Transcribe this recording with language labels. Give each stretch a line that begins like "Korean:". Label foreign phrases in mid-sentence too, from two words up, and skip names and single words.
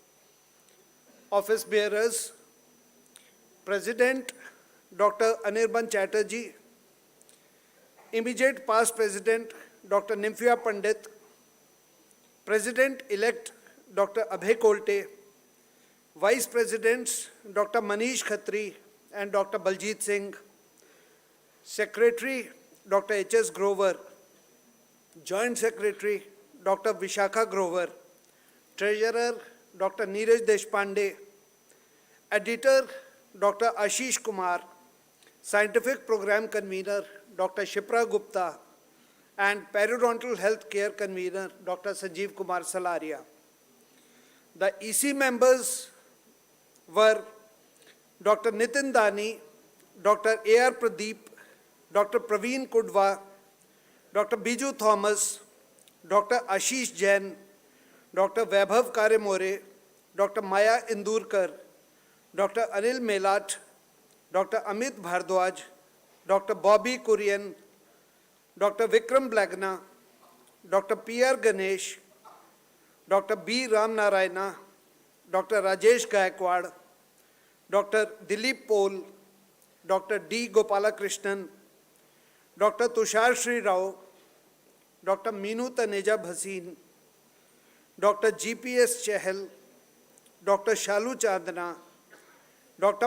English: Office bearers, President Dr. Anirban Chatterjee, immediate past President Dr. Nimfia Pandit, President-elect Dr. Abhay Kolte, Vice Presidents Dr. Manish Khatri and Dr. Baljit Singh, Secretary Dr. H.S. Grover, Joint Secretary Dr. Vishakha Grover, Treasurer Dr. Neeraj Deshpande, Editor Dr. Ashish Kumar, Scientific Program Convener Dr. Shipra Gupta, and Periodontal Health Care Convener, Dr. Sanjeev Kumar Salaria. The EC members were Dr. Nitin Dani, Dr. A.R. Pradeep, Dr. Praveen Kudwa, Dr. Biju Thomas, Dr. Ashish Jain, Dr. Vaibhav Karemore, Dr. Maya Indurkar, Dr. Anil Melat, Dr. Amit Bhardwaj, Dr. Bobby Kurian, Dr. Vikram Blagna, Dr. P.R. Ganesh, Dr. B. Ram Narayana, Dr. Rajesh Gaikwad, Dr. Dilip Pol, Dr. D. Gopalakrishnan, Dr. Tushar Sri Rao, Dr. Meenu Taneja Bhasin, Dr. G.P.S. Chahal, Dr. Shalu Chandana, Dr.